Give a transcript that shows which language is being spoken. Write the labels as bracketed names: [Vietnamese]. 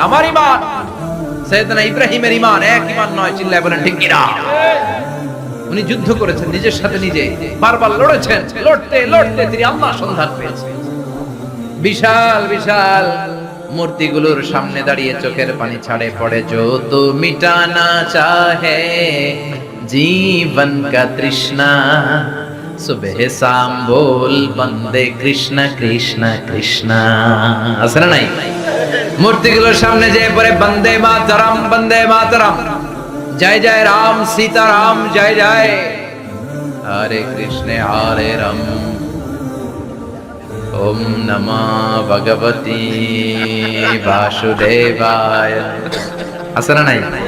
[Bangla] আমার ঈমান সাইয়েদনা ইব্রাহিমের ঈমান এক ঈমান নয়। চিল্লায় বলেন ঠিক কিনা? উনি যুদ্ধ করেছেন নিজের সাথে নিজে, বারবার লড়েছেন, লড়তে লড়তে তিনি আল্লাহর সন্ধান পেয়েছেন। বিশাল বিশাল মূর্তিগুলোর সামনে দাঁড়িয়ে চোখের পানি ছাড়ে পড়ে। [Hindi] जो तो मिटाना चाहे जीवन का तृष्णा सुबह शाम बोल बंदे कृष्ण कृष्ण कृष्ण। [Bangla] আছে না নাই? মূর্তিগুলোর সামনে যেয়ে পড়ে [Sanskrit] বন্দে মাতরম, বন্দে মাতরম, জয় জয় রাম সীতারাম, জয় জয় হরে কৃষ্ণ হরে রাম, ওম নমঃ ভগবতি বাসুদেবায়। [Bangla] আছে না নাই?